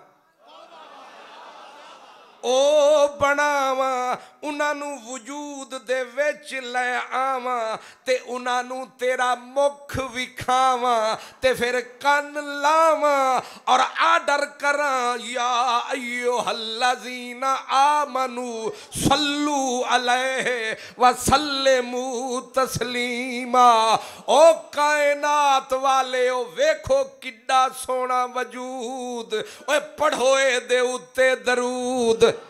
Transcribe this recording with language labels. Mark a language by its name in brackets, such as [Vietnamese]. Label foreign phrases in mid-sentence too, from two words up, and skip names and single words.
[Punjabi] او بناوا، انہاں نوں وجود دے وچ لے آوا، تے انہاں نوں تیرا مکھ وکھاوا، تے فیر کن لاوا اور آرڈر کرا [Arabic] يا أيها الذين آمنوا صلوا عليه وسلموا تسليما. [Punjabi] او کائنات والے او ویکھو کڈا سونا وجود، اوئے پڑھو اے دے اتے درود,